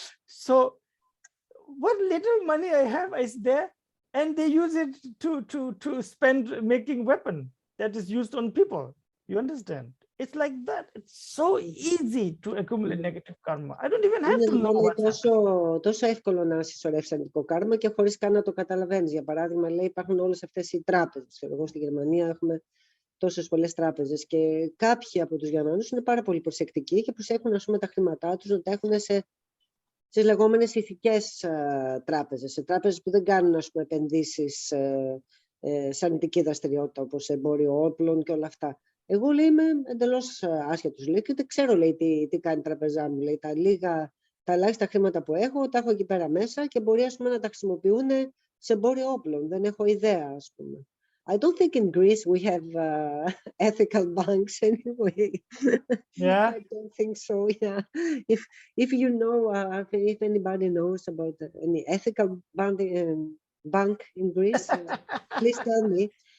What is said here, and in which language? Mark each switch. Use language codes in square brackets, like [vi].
[en] So what little money I have is there, and they use it to spend making weapon that is used on people. You understand? It's like that. It's so easy to accumulate negative karma. I don't even have to know what's happening. [el] τόσο εύκολο να συσσωρεύσεις αρνητικό κάρμα και χωρίς καν να το καταλαβαίνεις. Για παράδειγμα, λέει, υπάρχουν όλες αυτές οι τράπεζες. Εγώ στη Γερμανία έχουμε τόσες πολλές τράπεζες και κάποιοι από τους Γερμανούς είναι πάρα πολύ προσεκτικοί και προσέχουν, ας πούμε, τα χρήματά τους να τα έχουν στις λεγόμενες ηθικές τράπεζες, σε τράπεζες που δεν κάνουν, ας πούμε, επενδύσεις σε αρνητική δραστηριότητα, όπως εμπόριο όπλων και όλα αυτά. Εγώ, λέει, είμαι εντελώς άσχετος, λέει, και δεν ξέρω, λέει, τι κάνει η τραπεζά μου. Λέει, τα ελάχιστα χρήματα που έχω, τα έχω εκεί πέρα μέσα και μπορεί, ας πούμε, να τα χρησιμοποιούν σε εμπόριο όπλων. Δεν έχω ιδέα, ας πούμε. [en] I don't think in Greece we have ethical banks anyway. Yeah. I don't think so. Yeah. If you know, if anybody knows about any ethical bank in Greece, please tell me.